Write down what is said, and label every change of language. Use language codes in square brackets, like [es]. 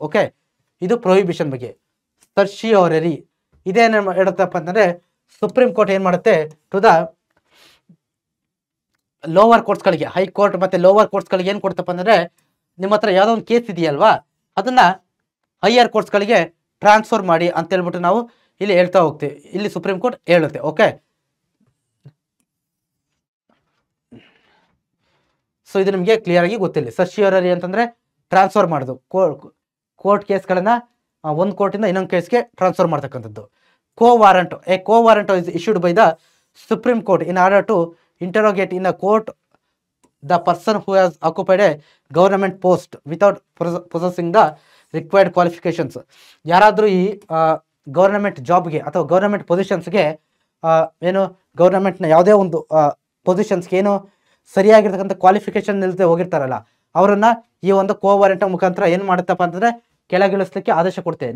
[kn] Okay, ಇದು prohibition ಬಗ್ಗೆ. ಸರ್ಶಿಯೋರರಿ, ಇದೇನು ಹೇಳುತ್ತಪ್ಪ ಅಂತಂದ್ರೆ ಸುಪ್ರೀಂ ಕೋರ್ಟ್ ಏನು ಮಾಡುತ್ತೆ, [en] to the lower ಕೋರ್ಟ್ಸ್ಗಳಿಗೆ, [kn] ಹೈಕೋರ್ಟ್ ಮತ್ತೆ ಲೋವರ್ ಕೋರ್ಟ್ಸ್ಗಳಿಗೆ ಏನು ಕೊಡ್ತಪ್ಪ ಅಂದ್ರೆ ನಿಮ್ಮ ಹತ್ರ ಯಾವುದೋ ಒಂದು ಕೇಸ್ ಇದೆಯಲ್ವಾ ಅದನ್ನ ಹೈಯರ್ ಕೋರ್ಟ್ಸ್ಗಳಿಗೆ ಟ್ರಾನ್ಸ್ಫರ್ ಮಾಡಿ ಅಂತ ಹೇಳ್ಬಿಟ್ಟು ನಾವು ಇಲ್ಲಿ ಹೇಳ್ತಾ ಹೋಗ್ತೀವಿ. ಇಲ್ಲಿ ಸುಪ್ರೀಂ ಕೋರ್ಟ್ ಹೇಳುತ್ತೆ. ಓಕೆ, ಸೊ ಇದು ನಿಮಗೆ ಕ್ಲಿಯರ್ ಆಗಿ ಗೊತ್ತಿಲ್ಲ. ಸರ್ಶಿಯೋರರಿ ಅಂತಂದ್ರೆ ಟ್ರಾನ್ಸ್ಫರ್ ಮಾಡೋದು, ಕೋರ್ಟ್ ಕೇಸ್ಗಳನ್ನ ಒಂದು ಕೋರ್ಟಿಂದ ಇನ್ನೊಂದು ಕೇಸ್ಗೆ ಟ್ರಾನ್ಸ್ಫರ್ ಮಾಡ್ತಕ್ಕಂಥದ್ದು. [en] co-warrant, a co-warrant is issued by the Supreme Court in order to interrogate in a court the person who has occupied a government post without possessing the required qualifications. [kn] ಯಾರಾದರೂ ಈ government ಜಾಬ್ಗೆ ಅಥವಾ government ಪೊಸಿಷನ್ಸ್ಗೆ ಏನು ಗೌರ್ನಮೆಂಟ್ನ ಯಾವುದೇ ಒಂದು ಪೊಸಿಷನ್ಸ್ಗೆ ಏನು ಸರಿಯಾಗಿರ್ತಕ್ಕಂಥ qualification ಇಲ್ಲದೆ ಹೋಗಿರ್ತಾರಲ್ಲ ಅವರನ್ನ ಈ ಒಂದು ಕೋವಾರೆಂಟ್ ಮುಖಾಂತರ ಏನು ಮಾಡುತ್ತಪ್ಪ ಅಂತಂದರೆ ಕೆಳಗಿಳಿಸ್ಲಿಕ್ಕೆ ಆದೇಶ ಕೊಡ್ತೇವೆ.